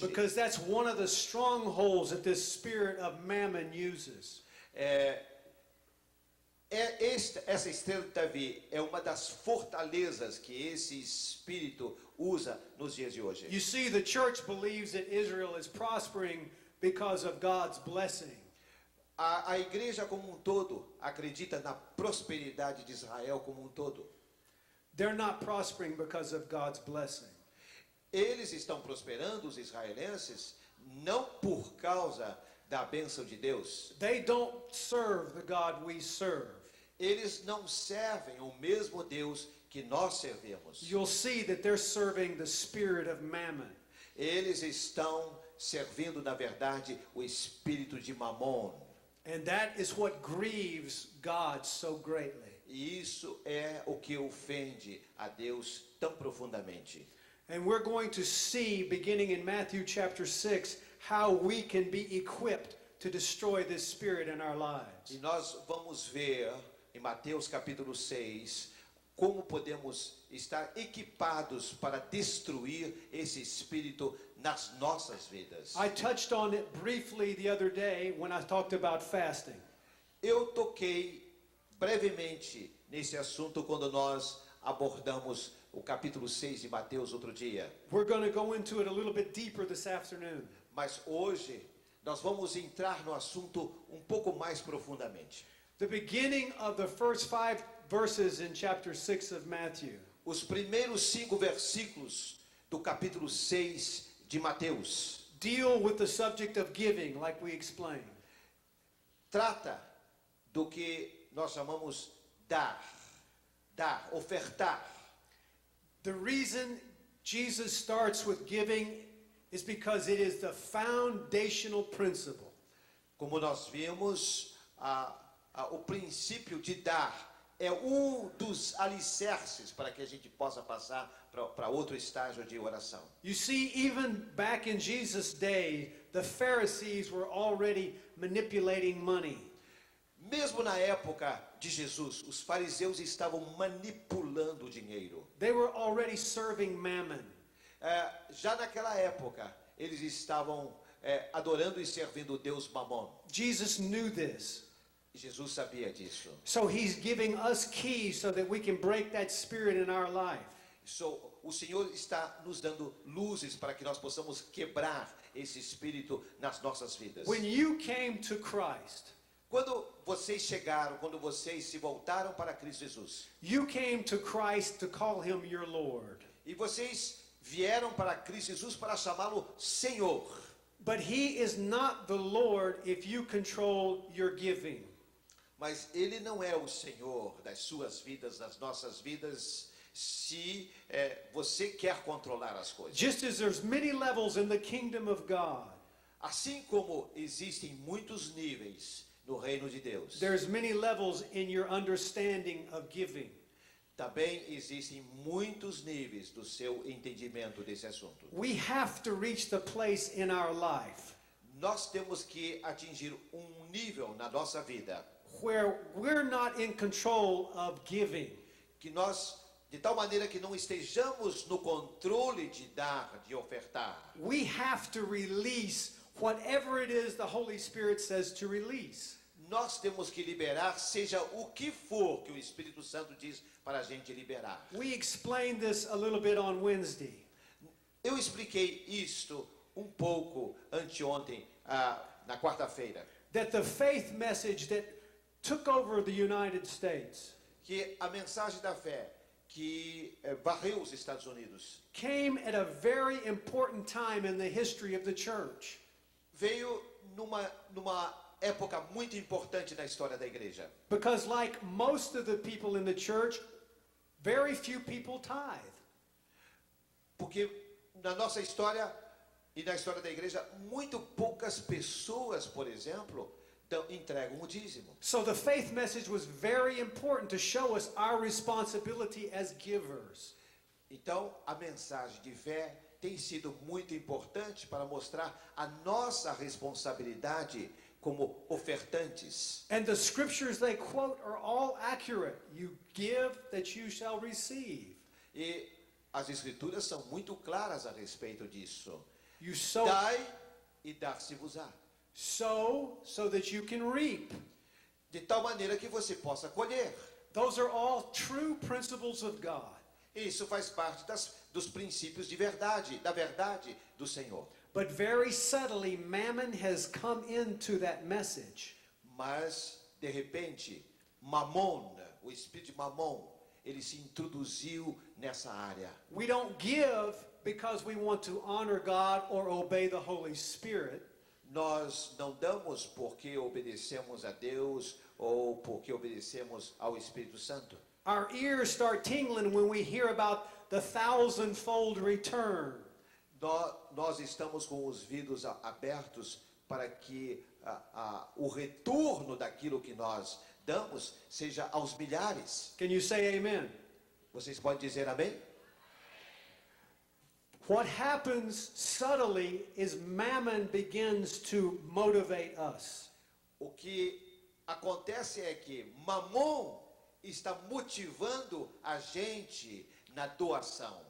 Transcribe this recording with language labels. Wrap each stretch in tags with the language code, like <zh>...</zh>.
<en>Because that's one of the strongholds that this spirit of mammon uses.</en> <pt>Essa estrela de Davi é uma das fortalezas que esse espírito usa nos dias de hoje.</pt> <en>You see, the church believes that Israel is prospering because of God's blessing.</en> <pt>A igreja como um todo acredita na prosperidade de Israel como um todo.</pt> <en>They're not prospering because of God's blessing.</en> <pt>Eles estão prosperando, os israelenses, não por causa da bênção de Deus.</pt> <en>They don't serve the God we serve.</en> <pt>Eles não servem o mesmo Deus que nós servimos.</pt> <en>You'll see that they're serving the spirit of mammon.</en> <pt>Eles estão servindo, na verdade, o espírito de Mamon.</pt> <en>And that is what grieves God so greatly.</en> <pt>E isso é o que ofende a Deus tão profundamente.</pt> <en>And we're going to see, beginning in Matthew chapter 6, how we can be equipped to destroy this spirit in our lives.</en> <pt>E nós vamos ver em Mateus capítulo 6 como podemos estar equipados para destruir esse espírito nas nossas vidas.</pt> <en>I touched on it briefly the other day when I talked about fasting.</en> <pt>Eu toquei brevemente nesse assunto quando nós abordamos o capítulo 6 de Mateus outro dia.</pt> <en>We're going to go into it a little bit deeper this afternoon.</en> <pt>Mas hoje nós vamos entrar no assunto um pouco mais profundamente.</pt> <en>The beginning of the first 5 verses in chapter 6 of Matthew.</en> <pt>Os primeiros 5 versículos do capítulo 6 de Mateus</pt> <en>Deal with the subject of giving, like we explained.</en> <pt>trata do que nós chamamos dar, ofertar.</pt> <en>The reason Jesus starts with giving is because it is the foundational principle.</en> <pt>Como nós vimos, o princípio de dar é dos alicerces para que a gente possa passar para outro estágio de oração.</pt> <en>You see, even back in Jesus' day, the Pharisees were already manipulating money.</en> <pt>Mesmo na época de Jesus, os fariseus estavam manipulando o dinheiro.</pt> <en>They were already serving mammon.</en> <pt>Já naquela época, eles estavam adorando e servindo o Deus Mamon.</pt> <en>Jesus knew this.</en> <pt>Jesus sabia disso.</pt> <en>So he's giving us keys so that we can break that spirit in our life.</en> <pt>O Senhor está nos dando luzes para que nós possamos quebrar esse espírito nas nossas vidas.</pt> <en>When you came to Christ,</en> <pt>Quando vocês chegaram, quando vocês se voltaram para Cristo Jesus,</pt> <en>you came to Christ to call him your Lord.</en> <pt>e vocês vieram para Cristo Jesus para chamá-lo Senhor.</pt> <en>But he is not the Lord if you control your giving.</en> <pt>Mas Ele não é o Senhor das suas vidas, das nossas vidas, se você quer controlar as coisas.</pt> <en>Just as there's many levels in the kingdom of God,</en> <pt>Assim como existem muitos níveis no reino de Deus,</pt> <en>there's many levels in your understanding of giving.</en> <pt>Também existem muitos níveis do seu entendimento desse assunto.</pt> <en>We have to reach the place in our life</en> <pt>Nós temos que atingir nível na nossa vida</pt> <en>where we're not in control of giving.</en> <pt>que nós, de tal maneira que não estejamos no controle de dar, de ofertar.</pt> <en>We have to release whatever it is the Holy Spirit says to release.</en> <pt>Nós temos que liberar, seja o que for que o Espírito Santo diz para a gente liberar.</pt> <en>We explained this a little bit on Wednesday.</en> <pt>Eu expliquei isto pouco anteontem, na quarta-feira,</pt> <en>That the faith message that took over the United States</en> <pt>que a mensagem da fé que varreu os Estados Unidos</pt> <en>came at a very important time in the history of the church.</en> <pt>veio numa época muito importante na história da igreja.</pt> <en>Because like most of the people in the church, very few people tithe.</en> <pt>Porque na nossa história e na história da igreja, muito poucas pessoas, por exemplo, entregam o dízimo.</pt> <en>So the faith message was very important to show us our responsibility as givers.</en> <pt>Então, a mensagem de fé tem sido muito importante para mostrar a nossa responsabilidade como ofertantes.</pt> <en>And the scriptures they quote are all accurate. You give that you shall receive.</en> <pt>E as escrituras são muito claras a respeito disso.</pt> <en>You sow</en> <pt>Dai e dar-se-vos-á.</pt> <en>so that you can reap.</en> <pt>De tal maneira que você possa colher.</pt> <en>Those are all true principles of God.</en> <pt>Isso faz parte dos princípios de verdade, da verdade do Senhor.</pt> <en>But very subtly, mammon has come into that message.</en> <pt>Mas, de repente, Mamon, o espírito de Mamon, ele se introduziu nessa área.</pt> <en>We don't give because we want to honor God or obey the Holy Spirit.</en> <pt>Nós não damos porque obedecemos a Deus ou porque obedecemos ao Espírito Santo.</pt> <en>Our ears start tingling when we hear about the 1,000-fold return.</en> <pt>Nós estamos com os vidros abertos para que o retorno daquilo que nós damos seja aos milhares.</pt> <en>Can you say amen?</en> <pt>Vocês podem dizer amém?</pt> <en>What happens subtly is mammon begins to motivate us.</en> <pt>O que acontece é que Mamon está motivando a gente na doação.</pt>